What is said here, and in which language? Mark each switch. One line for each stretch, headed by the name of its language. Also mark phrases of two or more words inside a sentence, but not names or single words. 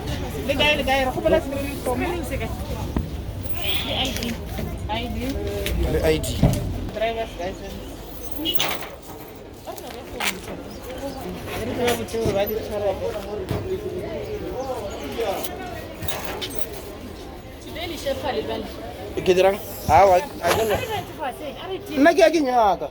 English: The guy, ID, the ID. driver's license.
Tswana: Ke dirang?
English: I don't know.
Tswana: Nna ke a ke nyaka.